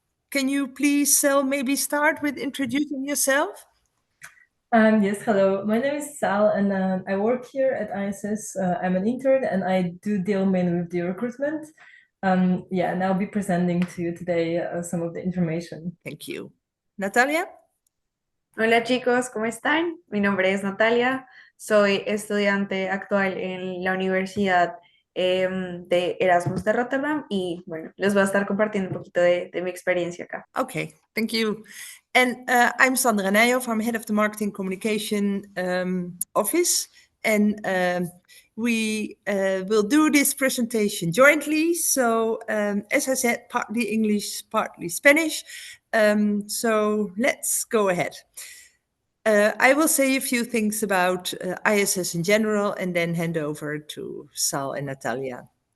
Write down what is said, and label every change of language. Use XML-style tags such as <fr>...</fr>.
<en>Can you please, Sel, maybe start with introducing yourself? Yes, hello. My name is Sal, and I work here at ISS. I'm an intern, and I do deal mainly with the recruitment. And I'll be presenting to you today some of the information. Thank you. Natalia?</en> <es>Hola chicos, ¿cómo están? Mi nombre es Natalia, soy estudiante actual en la Universidad de Erasmus de Rotterdam y bueno, les voy a estar compartiendo un poquito de mi experiencia acá.</es> <en>Okay, thank you. And I'm Sandra Nijhoff, I'm head of the marketing communication office, and we will do this presentation jointly. So as I said, partly English, partly Spanish. So let's go ahead. I will say a few things about ISS in general and then hand over to Sal and Natalia.</en>